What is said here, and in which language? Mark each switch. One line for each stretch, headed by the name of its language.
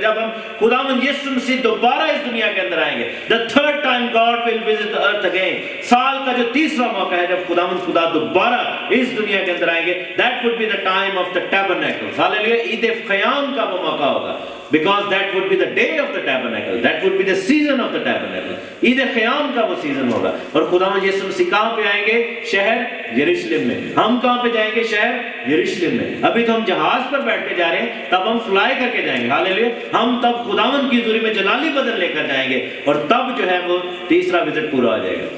Urdu: جب ہم خداوند یسوع مسیح دوبارہ اس دنیا کے اندر آئیں گے.
English: the third time God will visit the earth again.
Urdu: سال کا جو تیسرا موقع ہے جب خدا دوبارہ اس دنیا کے اندر آئیں گے.
English: that would be the time of the tabernacle.
Urdu: ہاللیلویا. عید خیام کا وہ موقع ہوگا.
English: because that would be the day of the tabernacle. that would be the season of the tabernacle.
Urdu: عید خیام کا وہ سیزن ہوگا. اور خداوند یسوع مسیح کہاں پہ آئیں گے؟ شہر یروشلم میں. ہم کہاں پہ جائیں گے؟ شہر یروشلم میں. ابھی تو ہم جہاز پر بیٹھ کے جا رہے ہیں، تب ہم فلائی کر کے جائیں گے. ہاللیلویا. ہم تب خداوند کی حضوری میں جلالی بدن لے کر جائیں گے، اور تب جو ہے وہ تیسرا وزٹ پورا ہو جائے گا.